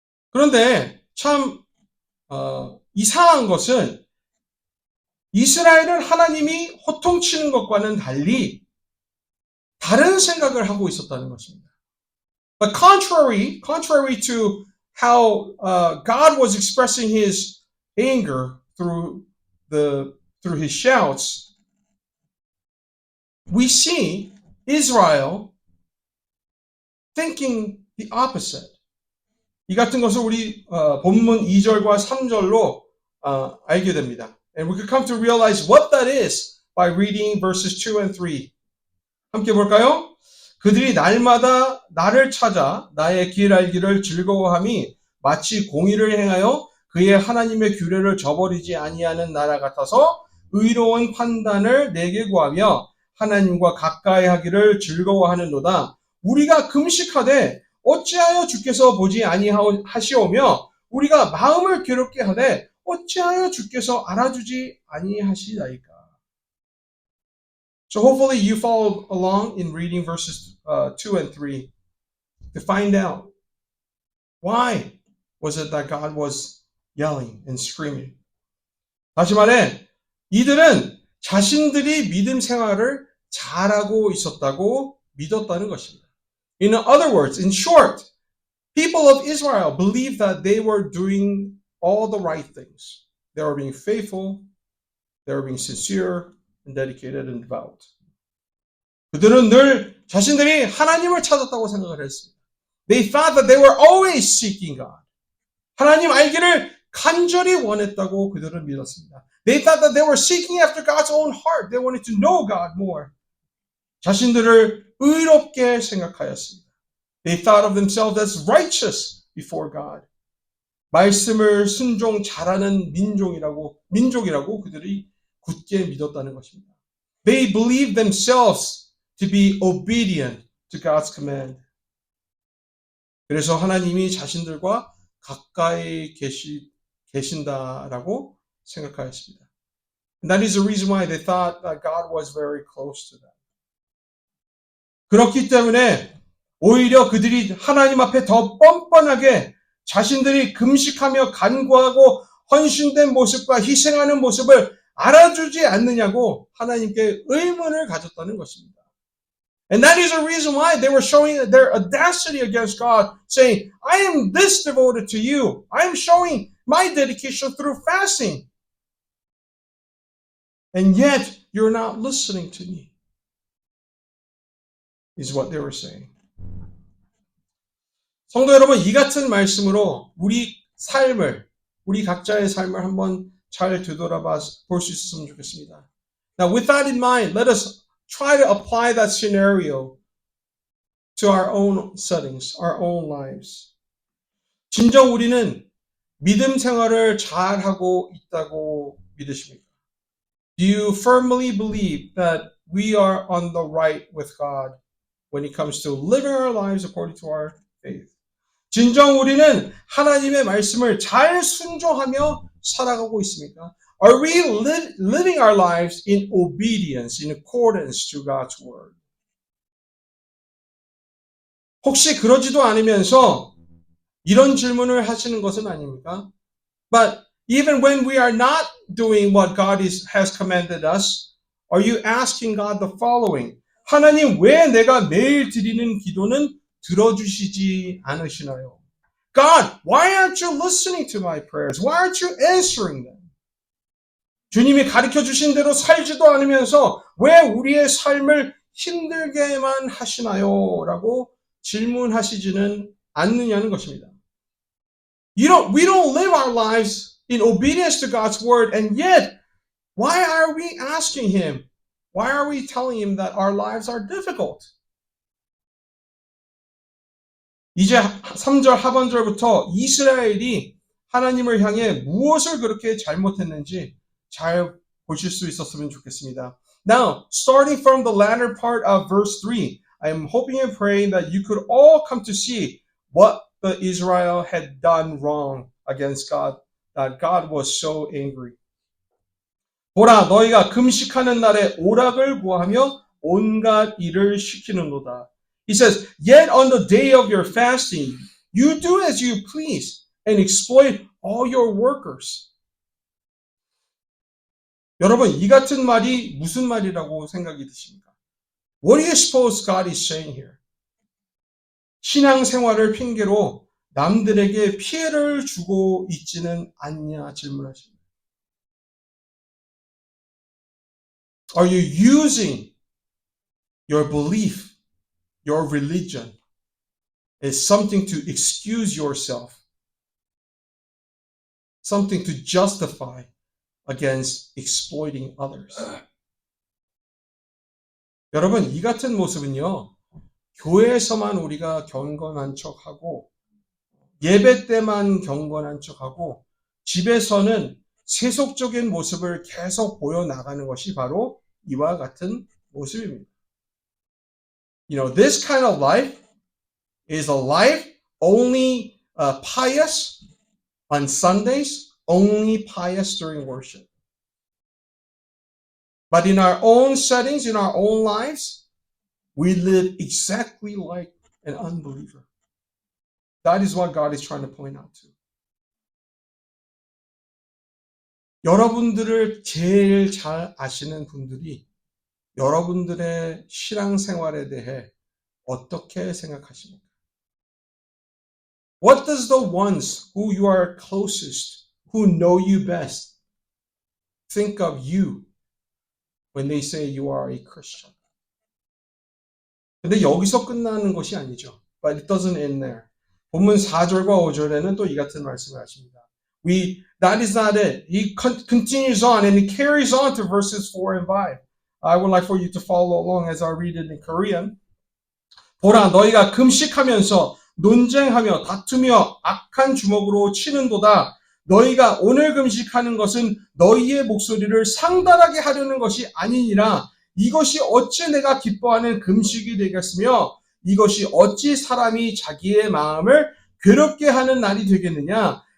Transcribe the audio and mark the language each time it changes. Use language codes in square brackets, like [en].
[ko] 그런데 참 이상한 것은 이스라엘은 하나님이 호통치는 것과는 달리 다른 생각을 하고 있었다는 것입니다. [en] But contrary to how God was expressing his anger through his shouts, we see Israel thinking the opposite. [ko] 이 같은 것을 우리 본문 2절과 3절로 알게 됩니다. [en] And we could come to realize what that is by reading verses 2 and 3. [ko] 함께 볼까요? 그들이 날마다 나를 찾아 나의 길 알기를 즐거워함이 마치 공의를 행하여 그의 하나님의 규례를 저버리지 아니하는 나라 같아서 의로운 판단을 내게 구하며 하나님과 가까이 하기를 즐거워하는도다. 우리가 금식하되 어찌하여 주께서 보지 아니하시오며 우리가 마음을 괴롭게 하되 어찌하여 주께서 알아주지 아니하시나이까. [en] So hopefully you follow along in reading verses 2 and 3 to find out why was it that God was yelling and screaming. [ko] 다시 말해 이들은 자신들이 믿음 생활을 잘하고 있었다고 믿었다는 것입니다. [en] In other words, in short, people of Israel believed that they were doing all the right things. They were being faithful, they were being sincere, and dedicated and devout. [ko] 그들은 늘 자신들이 하나님을 찾았다고 생각을 했습니다. [en] They thought that they were always seeking God. [ko] 하나님 알기를 간절히 원했다고 그들은 믿었습니다. [en] They thought that they were seeking after God's own heart. They wanted to know God more. [ko] 자신들을 의롭게 생각하였습니다. [en] They thought of themselves as righteous before God. [ko] 말씀을 순종 잘하는 민족이라고 그들이 굳게 믿었다는 것입니다. [en] They believed themselves to be obedient to God's command. [ko] 그래서 하나님이 자신들과 가까이 계신다라고 생각하였습니다. [en] And that is the reason why they thought that God was very close to them. 그렇기 때문에 오히려 그들이 하나님 앞에 더 뻔뻔하게 자신들이 금식하며 간구하고 헌신된 모습과 희생하는 모습을 알아주지 않느냐고 하나님께 의문을 가졌다는 것입니다. And that is the reason why they were showing their audacity against God, saying, I am this devoted to you. I am showing my dedication through fasting. And yet, you're not listening to me, is what they were saying. [ko] 성도 여러분, 이 같은 말씀으로 우리 각자의 삶을 한번 잘 되돌아봐 볼 수 있었으면 좋겠습니다. [en] Now, with that in mind, let us try to apply that scenario to our own settings, our own lives. [ko] 진정 우리는 믿음 생활을 잘하고 있다고 믿으십니까? [en] Do you firmly believe that we are on the right with God when it comes to living our lives according to our faith? [ko] 진정 우리는 하나님의 말씀을 잘 순종하며 살아가고 있습니까? [en] Are we living our lives in obedience, in accordance to God's word? [ko] 혹시 그러지도 않으면서 이런 질문을 하시는 것은 아닙니까? [en] But even when we are not doing what God has commanded us, are you asking God the following? [ko] 하나님, 왜 내가 매일 드리는 기도는 들어주시지 않으시나요? [en] God, why aren't you listening to my prayers? Why aren't you answering them? [ko] 주님이 가르쳐 주신 대로 살지도 않으면서 왜 우리의 삶을 힘들게만 하시나요? 라고 질문하시지는 않느냐는 것입니다. [en] We don't live our lives in obedience to God's word, and yet, why are we asking Him? Why are we telling Him that our lives are difficult? [ko] 이제 3절 하반절부터 이스라엘이 하나님을 향해 무엇을 그렇게 잘못했는지 잘 보실 수 있었으면 좋겠습니다. [en] Now, starting from the latter part of verse 3, I am hoping and praying that you could all come to see what the Israel had done wrong against God, that God was so angry. [ko] 보라, 너희가 금식하는 날에 오락을 구하며 온갖 일을 시키는도다. [en] He says, yet on the day of your fasting, you do as you please and exploit all your workers. [ko] 여러분, 이 같은 말이 무슨 말이라고 생각이 드십니까? [en] What do you suppose God is saying here? [ko] 신앙생활을 핑계로 남들에게 피해를 주고 있지는 않냐 질문하십니다. [en] Are you using your belief, your religion, as something to excuse yourself, something to justify against exploiting others? [ko] 여러분, 이 같은 모습은요, 교회에서만 우리가 경건한 척하고 예배 때만 경건한 척하고 집에서는 세속적인 모습을 계속 보여나가는 것이 바로 이와 같은 모습입니다. [en] You know, this kind of life is a life only pious on Sundays, only pious during worship. But in our own settings, in our own lives, we live exactly like an unbeliever. That is what God is trying to point out to. [ko] 여러분들을 제일 잘 아시는 분들이 여러분들의 신앙생활에 대해 어떻게 생각하십니까? [en] What does the ones who you are closest, who know you best, think of you when they say you are a Christian? [ko] 근데 여기서 끝나는 것이 아니죠. [en] But it doesn't end there. [ko] 본문 4절과 5절에는 또 이 같은 말씀을 하십니다. [en] That is not it. He continues on and he carries on to verses 4 and 5. I would like for you to follow along as I read it in Korean. [ko] 보라, 너희가 금식하면서 논쟁하며 다투며 악한 주먹으로 치는도다. 너희가 오늘 금식하는 것은 너희의 목소리를 상달하게 하려는 것이 아니니라. 이것이 어찌 내가 기뻐하는 금식이 되겠으며 이것이 어찌 사람이 자기의 마음을 괴롭게 하는 날이 되겠느냐.